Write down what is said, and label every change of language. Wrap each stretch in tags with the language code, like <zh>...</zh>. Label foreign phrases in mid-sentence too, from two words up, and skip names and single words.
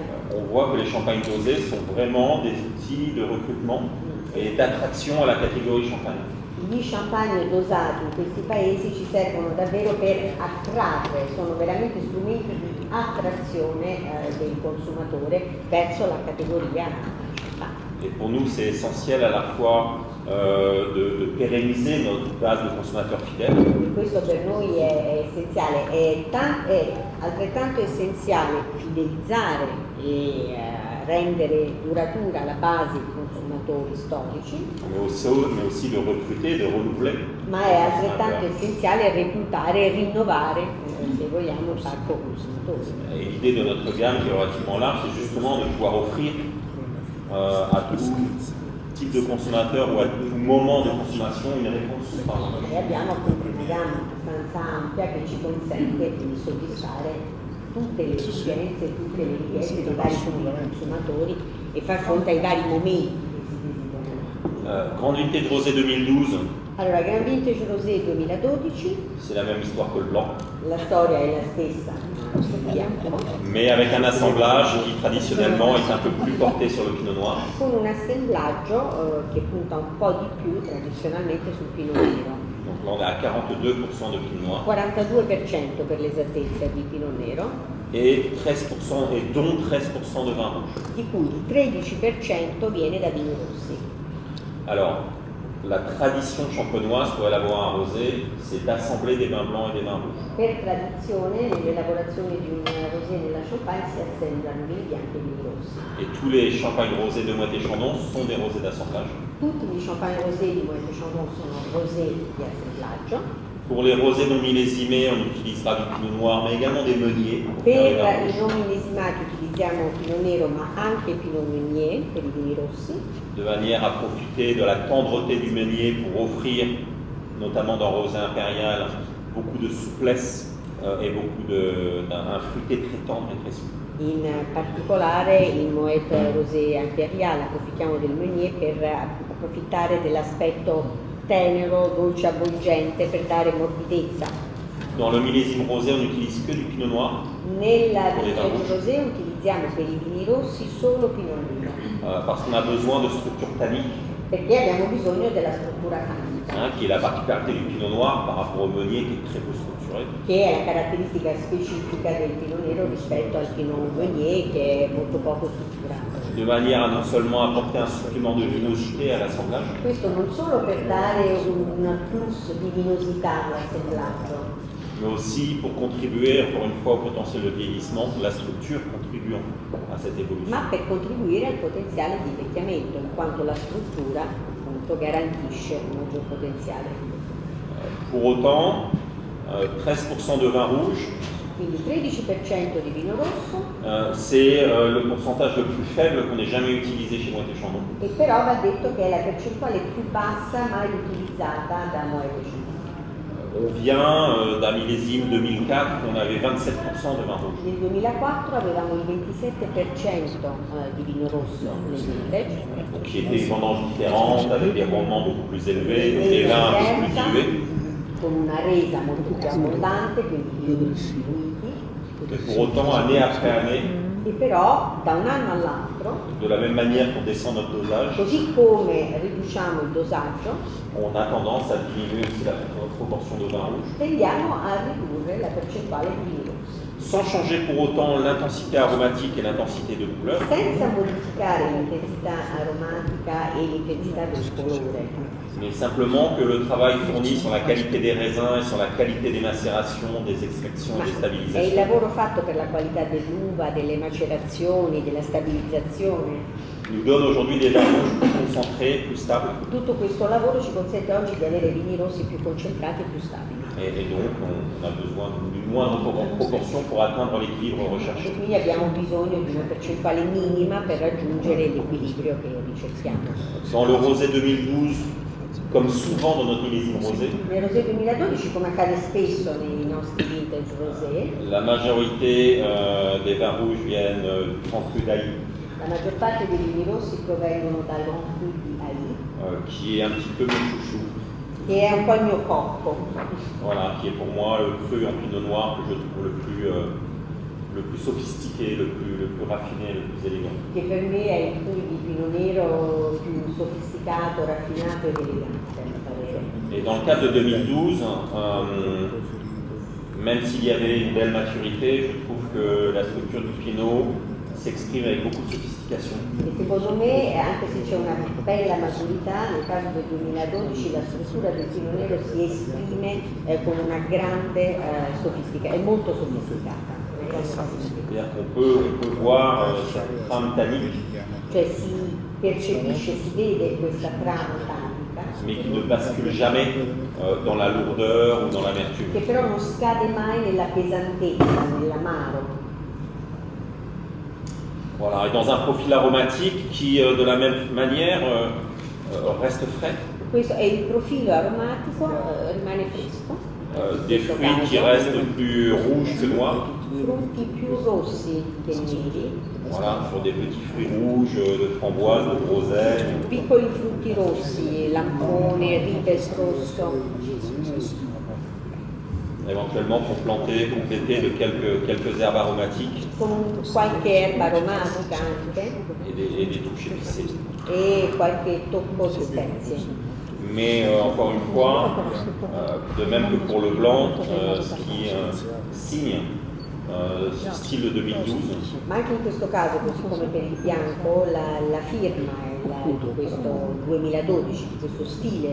<fr>on voit que les champagnes dosés sont vraiment des outils de recrutement et d'attraction à la catégorie champagne.</fr> <it>gli champagne dosati in questi paesi ci servono davvero per attrarre, sono veramente strumenti di attrazione del consumatore verso la categoria champagne.</it> <fr>Et pour nous, c'est essentiel à la fois de pérenniser notre base de consommateurs fidèles,</fr> <it>Questo per noi è essenziale, è altrettanto essenziale fidelizzare e rendere duratura la base di consumatori storici,</it> <fr>mais aussi de recruter, de renouveler.</fr> <it>ma è altrettanto essenziale reclutare e rinnovare, se vogliamo, il parco consumatori.</it> <fr>Et l'idée de notre gamme qui est relativement large, c'est justement de pouvoir offrir à tout type de consommateur ou à tout moment de consommation une réponse.</fr> <it>E abbiamo appunto una gamma abbastanza ampia che ci consente di soddisfare tutte le esigenze, tutte le richieste dei vari consumatori e far fronte ai vari momenti che si desiderano. Grande Vintage Rosé 2012, Allora,</it> <fr>Grand Vintage Rosé 2012, c'est la même histoire que le blanc,</fr> <it>la storia è la stessa, il bianco,</it> <fr>mais avec un assemblage qui traditionnellement est un peu plus porté sur le pinot noir.</fr> <it>con un assemblaggio che punta un po' di più tradizionalmente sul Pinot Nero.</it> <fr>Donc là on est à 42% de pinot noir</fr> <it>42% per l'esattezza di Pinot Nero,</it> <fr>et 13% et dont 13% de vin rouge.</fr> <it>di cui il 13% viene da vini rossi.</it> <fr>Alors, la tradition champenoise pour élaborer un rosé, c'est d'assembler des vins blancs et des vins rouges.</fr> <it>Per tradizione, nell'elaborazione di un rosé nella champagne si assemblano vini bianchi e vini rossi.</it> <fr>Et tous les champagnes rosés de Moët Chandon sont des rosés d'assemblage.</fr> <it>Tutti gli champagne rosé di Moët Chandon sono rosé di assemblaggio.</it> <fr>Pour les rosés non millésimés, on utilisera du pinot noir, mais également des meuniers. pour</fr> <it>Per</it> <fr>faire les vins rouges,</fr> <it>i non millesimati utilizziamo Pinot Nero ma anche Pinot Meunier per i vini rossi,</it> <fr>de manière à profiter de la tendreté du meunier pour offrir, notamment dans Rosé impérial, beaucoup de souplesse et beaucoup d'un fruité très tendre et très souple.</fr> <it>in particolare in Moët Rosé Imperial approfittiamo del Meunier per approfittare dell'aspetto tenero, dolce, avvolgente per dare morbidezza.</it> <fr>Dans le millésime rosé, on n'utilise que du pinot noir,</fr> <it>Nel Con i vini vintage rosé utilizziamo per i vini rossi solo Pinot Nero,</it> <fr>parce qu'on a besoin de structures tanniques</fr> <it>perché abbiamo bisogno della struttura canica,</it> <fr>qui est la particularité du pinot noir par rapport au meunier qui est très peu structuré.</fr> <it>che è la caratteristica specifica del Pinot Nero rispetto al Pinot Meunier, che è molto poco strutturato.</it> <fr>De manière à non seulement apporter un supplément de vinosité à l'assemblage,</fr> <it>Questo non solo per dare un plus di vinosità all'assemblaggio,</it> <fr>mais aussi pour contribuer, encore une fois, au potentiel de vieillissement, la structure contribuant à cette évolution.</fr> <it>ma per contribuire al potenziale di invecchiamento, in quanto la struttura appunto garantisce un maggior potenziale.</it> <fr>Pour autant, 13% de vin rouge,</fr> <it>Quindi 13% di vino rosso,</it> <fr>c'est le pourcentage le plus faible qu'on ait jamais utilisé chez Moët & Chandon.</fr> <it>e però va detto che è la percentuale più bassa mai utilizzata da Moët & Chandon.</it> <fr>On vient d'un millésime 2004 où on avait 27% de vin rouge.</fr> <it>Nel 2004 avevamo il 27% di vino rosso nel vintage,</it> <fr>Donc, qui étaient des vendanges différentes, avec des rendements beaucoup plus élevés, des vins un peu plus dilués.</fr> <it>con una resa molto più abbondante, quindi più diluiti,</it> <fr>Mais pour autant, année après année,</fr> <it>e però da un anno all'altro,</it> <fr>de la même manière qu'on descend notre dosage,</fr> <it>così come riduciamo il dosaggio,</it> <fr>on a tendance à diminuer aussi la proportion de vin rouge,</fr> <it>tendiamo a ridurre la percentuale di vini rossi,</it> <fr>sans changer pour autant l'intensité aromatique et l'intensité de couleur,</fr> <it>senza modificare l'intensità aromatica e l'intensità del colore,</it> <fr>mais simplement que le travail fourni sur la qualité des raisins et sur la qualité des macérations, des extractions et des</fr> <it>ma è il</it> <fr>stabilisations</fr> <it>lavoro fatto per la qualità dell'uva, delle macerazioni, della stabilizzazione.</it> <fr>nous donne aujourd'hui des vins rouges plus concentrés, plus stables,</fr> <it>Tutto questo lavoro ci consente oggi di avere vini rossi più concentrati e più stabili.</it> <fr>et donc on a besoin d'une moindre proportion pour atteindre l'équilibre</fr> <it>E</it> <fr>recherché.</fr> <it>quindi abbiamo bisogno di una percentuale minima per raggiungere l'equilibrio che ricerchiamo.</it> <fr>Dans le rosé 2012, comme souvent dans notre millésime rosé,</fr> <it>Nel rosé 2012, come accade spesso nei nostri vintage rosé,</it> <fr>la majorité des vins rouges viennent du Grand Cru d'Aï,</fr> <it>la maggior parte dei vini rossi provengono dal Grand Cru di Aï,</it> <fr>qui est un petit peu mon chouchou.</fr> <it>che è un po' il mio cocco,</it> <fr>Voilà, qui est pour moi le cru en pinot noir que je trouve le plus sophistiqué, le plus raffiné, le plus élégant.</fr> <it>che per me è il cru di Pinot Nero più sofisticato, raffinato ed elegante, a mio parere.</it> <fr>Et dans le cadre de 2012, même s'il y avait une belle maturité, je trouve que la structure du pinot s'exprime avec beaucoup de sophistication.</fr> <it>E secondo me, anche se c'è una bella maturità, nel caso del 2012 la struttura del Pinot Nero si esprime con una grande sofisticazione, è molto sofisticata.</it> <fr>C'est-à-dire qu'on peut voir cette trame tannique,</fr> <it>Cioè si percepisce, si vede questa trama tannica,</it> <fr>mais qui ne bascule jamais dans la lourdeur ou dans l'amertume.</fr> <it>che però non scade mai nella pesantezza, nell'amaro.</it> <fr>Voilà, et dans un profil aromatique qui, de la même manière, reste frais.</fr> <it>Questo è il profilo aromatico, rimane fresco,</it> <fr>Des fruits qui restent plus rouges que noirs.</fr> <it>frutti più rossi che neri,</it> <fr>Voilà, sur des petits fruits rouges de framboise, de groseille.</fr> <it>piccoli frutti rossi, lampone, ribes rosso,</it> <fr>Éventuellement pour planter, compléter de quelques herbes aromatiques</fr> <it>con qualche erba aromatica anche</it> <fr>et des touches épicées.</fr> <it>e qualche tocco di spezie.</it> <fr>Mais encore une fois, de même que pour le blanc, ce qui signe ce style de 2012,</fr> <it>Ma anche in questo caso, così come per il bianco, la firma di questo 2012, di questo stile,</it>